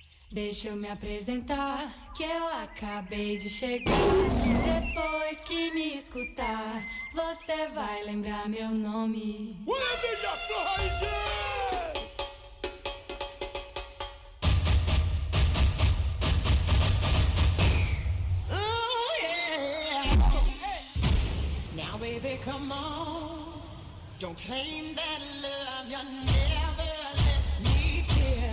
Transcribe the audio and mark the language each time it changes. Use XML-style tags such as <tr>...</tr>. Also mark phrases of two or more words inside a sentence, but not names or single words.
<pt>Deixa eu me apresentar, que eu acabei de chegar. Depois que me escutar, você vai lembrar meu nome.</pt> <en>Oh, yeah. Now, baby, come on. Don't claim that love you never left me feel.</en>